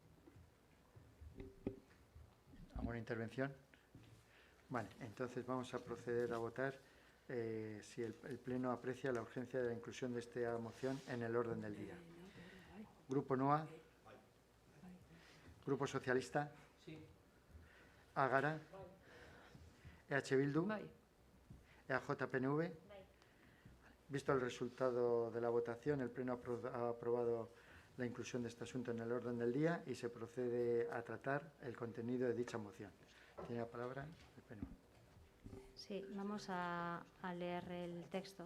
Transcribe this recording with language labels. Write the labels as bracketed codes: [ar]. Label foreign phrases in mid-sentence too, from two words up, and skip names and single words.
[es] ¿Alguna intervención? Vale, entonces vamos a proceder a votar si el Pleno aprecia la urgencia de la inclusión de esta moción en el orden del día. Grupo NOA. Grupo Socialista. Ágara. EH Bildu. Bai. EAJ-PNV. Visto el resultado de la votación, el Pleno ha aprobado la inclusión de este asunto en el orden del día y se procede a tratar el contenido de dicha moción. Tiene la palabra el Pleno. Sí, vamos a leer el texto.